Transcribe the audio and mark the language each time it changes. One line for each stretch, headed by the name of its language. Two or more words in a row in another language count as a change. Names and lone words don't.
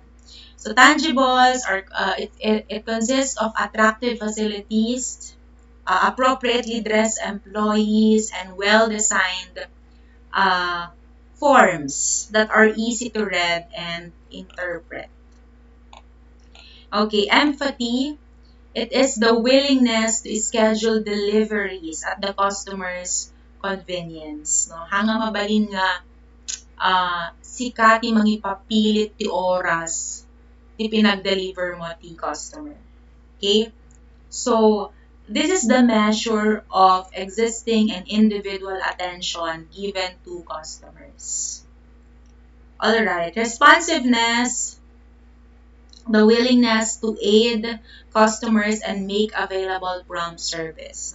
English: So tangibles are it consists of attractive facilities, appropriately dressed employees, and well-designed forms that are easy to read and interpret. Okay, empathy. It is the willingness to schedule deliveries at the customer's convenience. No?
Iloko: Hanga mabalin nga sikati mangipapilit ti oras ti pinag-deliver mo ti customer.
English: Okay? So, this is the measure of existing and individual attention given to customers. Alright, responsiveness, the willingness to aid customers and make available prompt service.